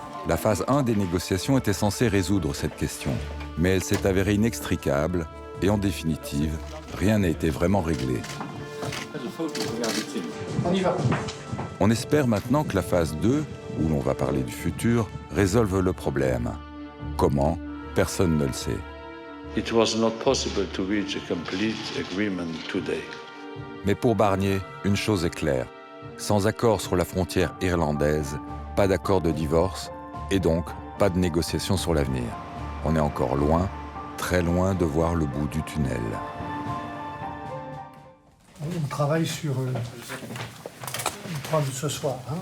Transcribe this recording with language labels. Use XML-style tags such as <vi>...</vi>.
<fr>La phase 1 des négociations était censée résoudre cette question, mais elle s'est avérée inextricable et en définitive, rien n'a été vraiment réglé. On y va. On espère maintenant que la phase 2, où l'on va parler du futur, résolve le problème. Comment? Personne ne le sait.</fr> <en>It was not possible to reach a complete agreement today.</en> <fr>Mais pour Barnier, une chose est claire. Sans accord sur la frontière irlandaise, pas d'accord de divorce et donc pas de négociation sur l'avenir. On est encore loin, très loin de voir le bout du tunnel. On travaille sur le programme de ce soir.</fr>